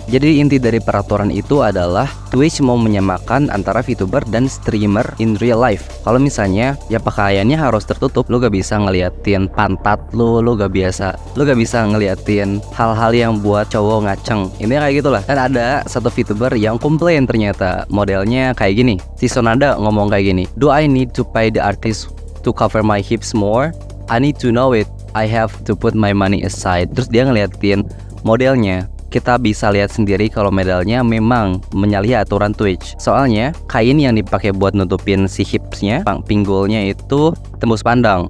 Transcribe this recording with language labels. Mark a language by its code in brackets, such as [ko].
[id] Jadi inti dari peraturan itu adalah Twitch mau menyamakan antara VTuber dan streamer [en] in real life. [id] Kalau misalnya ya pakaiannya harus tertutup, lo gak bisa ngeliatin pantat lo gak bisa ngeliatin hal-hal yang buat cowok ngaceng. Ini kayak gitulah. Dan ada satu VTuber yang komplain ternyata modelnya kayak gini. Si Sonada ngomong kayak gini, [en] "Do I need to pay the artist to cover my hips more? I need to know it. I have to put my money aside." [id] Terus dia ngeliatin modelnya. Kita bisa lihat sendiri kalau modelnya memang menyalahi aturan Twitch. Soalnya kain yang dipakai buat nutupin si hipsnya, pinggulnya itu tembus pandang.